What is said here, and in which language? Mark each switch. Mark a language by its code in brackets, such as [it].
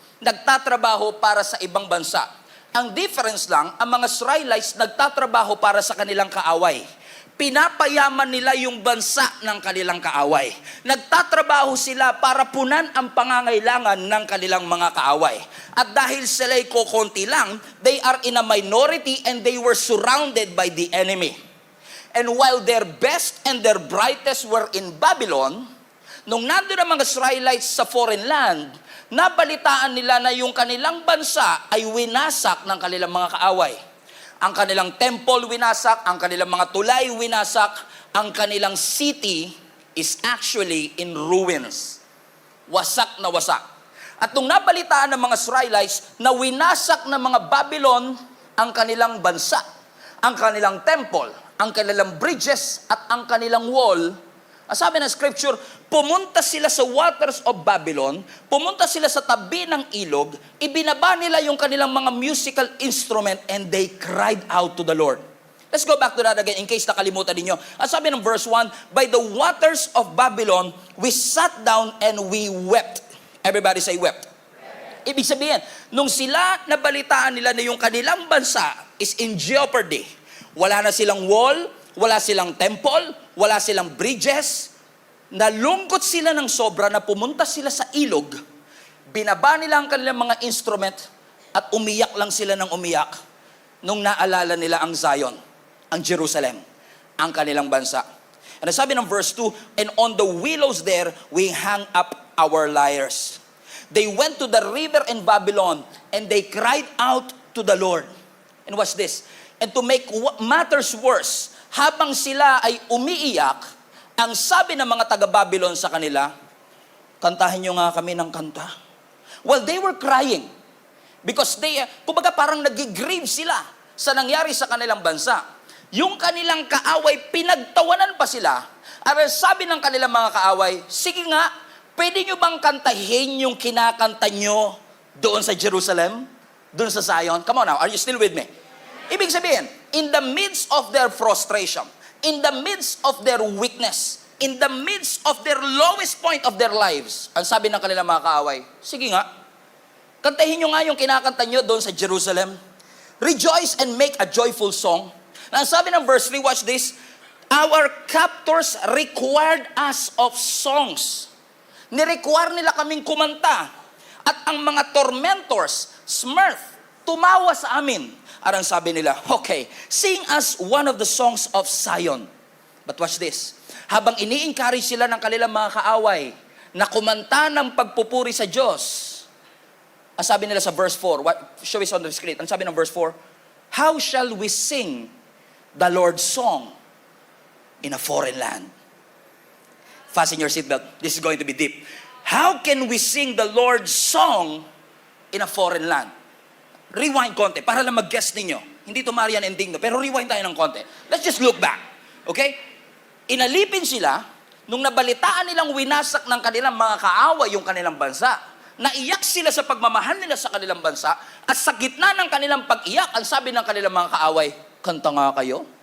[tl] Nagtatrabaho para sa ibang bansa. Ang difference lang, ang mga Israelites nagtatrabaho para sa kanilang kaaway. Pinapayaman nila yung bansa ng kanilang kaaway. Nagtatrabaho sila para punan ang pangangailangan ng kanilang mga kaaway. At dahil sila'y kokonti lang, [en] they are in a minority and they were surrounded by the enemy. And while their best and their brightest were in Babylon, [tl] nung nandun ang mga Israelites sa foreign land, nabalitaan nila na yung kanilang bansa ay winasak ng kanilang mga kaaway. Ang kanilang temple winasak, ang kanilang mga tulay winasak, ang kanilang city [en] is actually in ruins. [tl] Wasak na wasak. At nung nabalitaan ng mga Israelites na winasak ng mga Babylon ang kanilang bansa, ang kanilang temple, ang kanilang bridges, at ang kanilang wall, ang sabi ng scripture, pumunta sila sa waters of Babylon, pumunta sila sa tabi ng ilog, ibinaba nila yung kanilang mga musical instrument, [en] and they cried out to the Lord. Let's go back to that again in case [tl] nakalimutan ninyo. Ang sabi ng [en] verse 1, by the waters of Babylon, we sat down and we wept. Everybody say wept. [tl] Ibig sabihin, nung sila nabalitaan nila na yung kanilang bansa [en] is in jeopardy, [tl] wala na silang wall, wala silang temple, wala silang bridges, nalungkot sila ng sobra na pumunta sila sa ilog, binaba nila ang kanilang mga instrument, at umiyak lang sila ng umiyak nung naalala nila ang Zion, ang Jerusalem, ang kanilang bansa. [en] And [tl] sabi ng [en] verse 2, and on the willows there, we hang up our lyres. They went to the river in Babylon, and they cried out to the Lord. And watch this. And to make matters worse, [tl] habang sila ay umiiyak, ang sabi ng mga taga-Babylon sa kanila, kantahin nyo nga kami ng kanta. [en] Well, they were crying because [tl] kumbaga parang nag-grieve sila sa nangyari sa kanilang bansa. Yung kanilang kaaway, pinagtawanan pa sila. At sabi ng kanilang mga kaaway, sige nga, pwede nyo bang kantahin yung kinakanta nyo doon sa Jerusalem? Doon sa Zion? [en] Come on now, are you still with me? [tl] Ibig sabihin, [en] in the midst of their frustration, in the midst of their weakness, in the midst of their lowest point of their lives, [tl] ang sabi ng kanilang mga kaaway, sige nga, kantahin nyo nga yung kinakanta nyo doon sa Jerusalem. [en] Rejoice and make a joyful song. [tl] Na ang sabi ng [en] verse 3, watch this, our captors required us of songs. [tl] Nirequire nila kaming kumanta. At ang mga tormentors, Smurf, tumawa sa amin. At ang sabi nila, [en] okay, sing us one of the songs of Zion. But watch this. [tl] Habang ini-encourage sila ng kanilang mga kaaway na kumanta ng pagpupuri sa Diyos, ang sabi nila sa verse 4, [en] show us on the screen, [tl] ang sabi ng verse 4, [en] how shall we sing the Lord's song in a foreign land? Fasten your seatbelt. This is going to be deep. How can we sing the Lord's song in a foreign land? [tl] Rewind konti, para lang mag-guess ninyo. Hindi to Marian ending, no? Pero rewind tayo ng konti. [en] Let's just look back. Okay? [tl] Inalipin sila, nung nabalitaan nilang winasak ng kanilang mga kaaway yung kanilang bansa, naiyak sila sa pagmamahal nila sa kanilang bansa, at sa gitna ng kanilang pag-iyak, ang sabi ng kanilang mga kaaway, kanta nga kayo?